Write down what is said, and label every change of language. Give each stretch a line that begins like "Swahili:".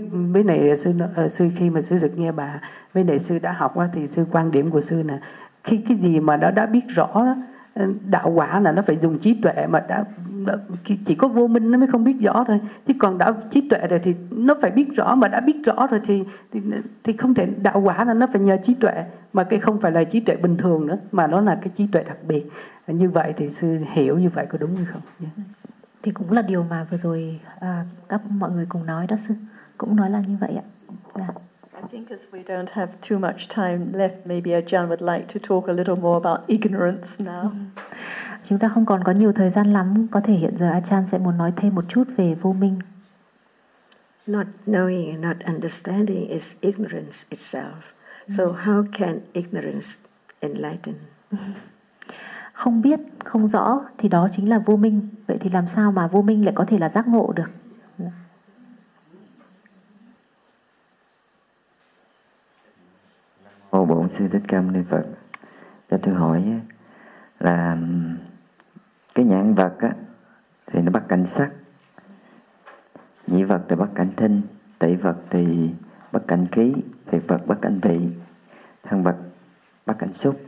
Vietnamese: Với này sư khi mà sư được nghe bà, với này sư đã học ấy, thì sư quan điểm của sư là khi cái gì mà nó đã biết rõ đó, đạo quả là nó phải dùng trí tuệ, mà đã chỉ có vô minh nó mới không biết rõ thôi, chứ còn đã trí tuệ rồi thì nó phải biết rõ, mà đã biết rõ rồi thì không thể, đạo quả là nó phải nhờ trí tuệ, mà cái không phải là trí tuệ bình thường nữa, mà nó là cái trí tuệ đặc biệt. Như vậy thì sư hiểu như vậy có đúng hay không? Thì cũng là điều mà vừa rồi các mọi người cùng nói đó, sư cũng nói là như vậy ạ.
English: I think as we don't have too much time left, maybe Ajahn would like to talk a little more about ignorance now.
Vietnamese: Chúng ta không còn có nhiều thời gian lắm, có thể hiện giờ Ajahn sẽ muốn nói thêm một chút về vô minh.
English: Not knowing and not understanding is ignorance itself. So how can ignorance enlighten?
Vietnamese: Không biết, không rõ thì đó chính là vô minh. Vậy thì làm sao mà vô minh lại có thể là giác ngộ được? Ô Bổn Sư Thích Ca Mâu Ni Phật, cho tôi hỏi là cái nhãn vật á thì nó bắt cảnh sắc, nhĩ vật thì bắt cảnh thinh, tỷ vật thì bắt cảnh khí, thiệt vật bắt cảnh vị, thân vật bắt cảnh xúc.